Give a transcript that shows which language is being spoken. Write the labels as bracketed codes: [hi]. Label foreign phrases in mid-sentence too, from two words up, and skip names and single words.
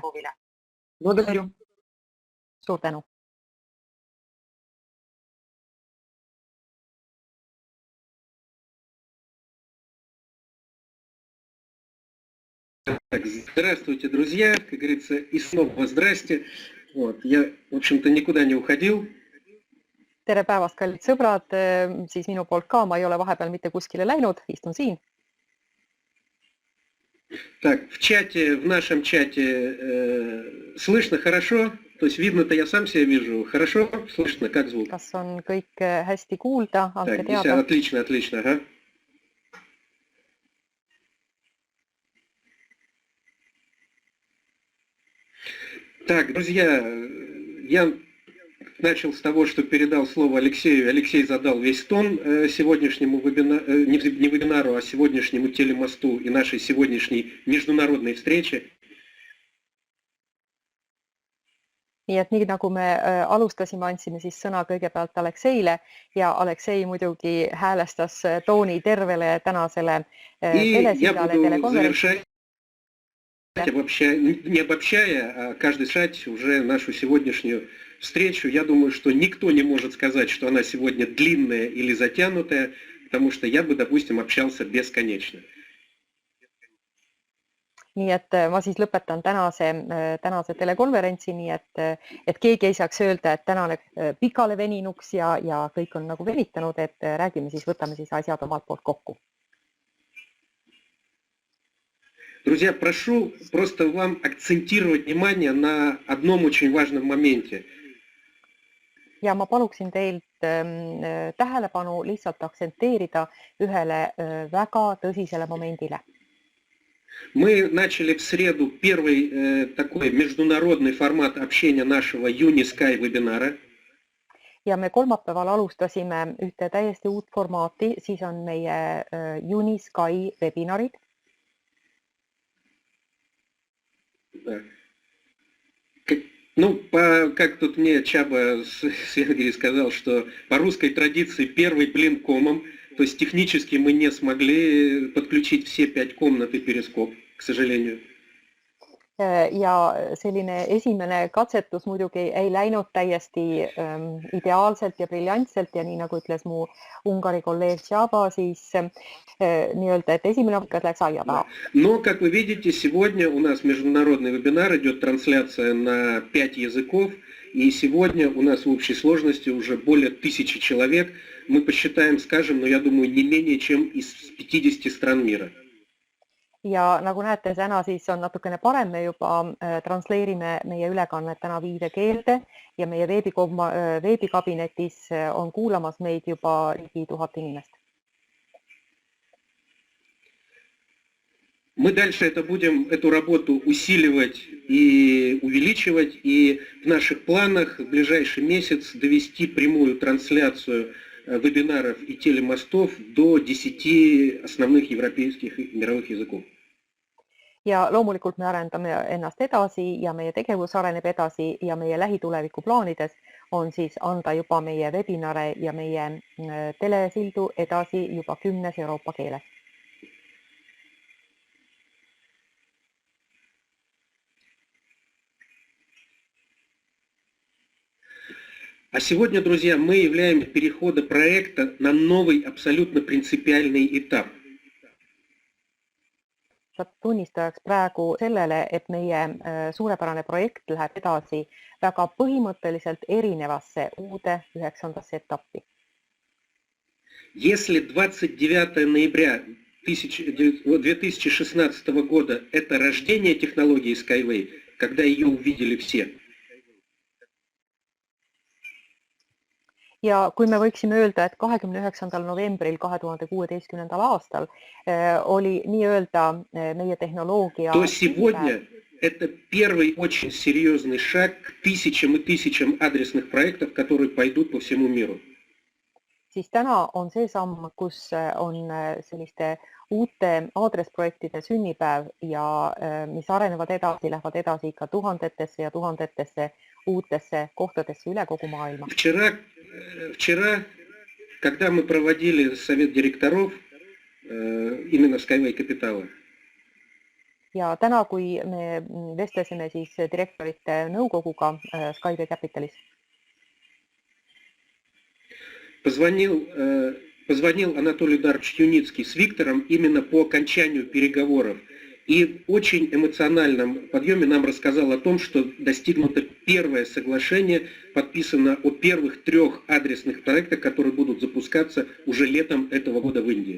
[ru] Благодарю. [et] Suur tänu. [ru] Так, здравствуйте, друзья, как говорится, и снова здрасте. Вот, я, в общем-то, никуда не уходил. [et] Tere päevast, kallid sõbrad, siis minu poolt ka, ma ei ole vahepeal mitte kuskile läinud, istun siin. [ru] Так, в нашем чате слышно хорошо? То есть видно-то я сам себя вижу. Хорошо? Слышно? Как звук? [et] Kas on kõik hästi kuulda? Andke Так, teada. [ru] отлично, отлично, ага. Так, друзья, я начал с того, что передал слово Алексею. Алексей задал весь тон сегодняшнему не вебинару, а сегодняшнему телемосту и нашей сегодняшней международной встрече. [et] Nii et nii nagu me alustasime, andsime siis sõna kõigepealt Alekseile ja Aleksei muidugi häälestas tooni tervele tänasele telesillale telekonverentsi. [ru] Не обобщая, а каждый шать уже нашу сегодняшнюю встречу, я думаю, что никто не может сказать, что она сегодня длинная или затянутая, потому что я бы, допустим, общался бесконечно. [et] Nii et ma siis lõpetan tänase telekonverentsi, nii et keegi ei saaks öelda, et tänane pikale veninuks ja kõik on nagu venitanud, et räägime siis, võtame siis asjad omalt poolt kokku. [ru] Друзья, прошу просто вам акцентировать внимание на одном очень важном моменте. [et] Ja ma paluksin teilt tähelepanu lihtsalt aksenteerida ühele väga tõsisele momendile. [ru] Мы начали в среду первый такой международный формат общения нашего Unisky вебинара. [et] Ja me kolmapäeval alustasime ühte täiesti uut formaati, siis on meie Unisky webinarid. [ru] Ну, как тут мне Чаба с Венгрии сказал, что по русской традиции первый блин комом, то есть технически мы не смогли подключить все 5 комнат и перископ, к сожалению. [et] Ja selline esimene katsetus muidugi ei läinud täiesti ideaalselt ja briljantselt ja nii nagu ütles mu Ungari kolleeg Chaba, siis nii-öelda, et esimene õppikas läks aia taha. [ru] Но, как вы видите, сегодня у нас международный вебинар, идет трансляция на 5 языков, и сегодня у нас в общей сложности уже более 1000 человек. Мы посчитаем, скажем, но я думаю, не менее чем из 50 стран мира. [et] Ja nagu näete, täna siis on natukene parem, me juba transleerime meie ülekannet täna 5 keelde ja meie veebikabinetis on kuulamas meid juba ligi 1000 inimest. [ru] Мы дальше эту работу усиливать и увеличивать, и в наших планах в ближайший месяц довести прямую трансляцию вебинаров и телемостов до 10 основных европейских и мировых языков. [et] ja loomulikult me arendame ennast edasi ja meie tegevus areneb edasi ja meie lähituleviku plaanides on siis anda juba meie webinare ja meie telesildu edasi juba 10 Euroopa keeles. [ru] А сегодня, друзья, мы являем перехода проекта на новый, абсолютно принципиальный этап. [et] Tunnistajaks praegu sellele, et meie suurepärane projekt läheb edasi väga põhimõtteliselt erinevasse uude 9. etappi. [ru] Если 29 ноября 2016 года это рождение технологии Skyway, когда ее увидели все, [et] ja kui me võiksime öelda, et 29. novembril 2016. aastal oli nii-öelda meie tehnoloogia, [ru] то сегодня это первый очень серьезный шаг к тысячам и тысячам адресных проектов, которые пойдут по всему миру. [et] siis täna on see samm, kus on selliste uute aadressprojektide sünnipäev ja mis arenevad edasi, lähevad edasi ikka tuhandetesse ja tuhandetesse uutesse kohtadesse üle kogu maailma. [ru] Вчера, когда мы проводили совет директоров именно Skyway Capitala, [et] ja täna, kui me vestlesime siis direktorite nõukoguga Skyway Capitalis, [ru] позвонил Анатолий Эдуардович Юницкий с Виктором именно по окончанию переговоров. И в очень эмоциональном подъеме нам рассказал о том, что достигнуто первое соглашение, подписано о первых 3 адресных проектах, которые будут запускаться уже летом этого года в Индии.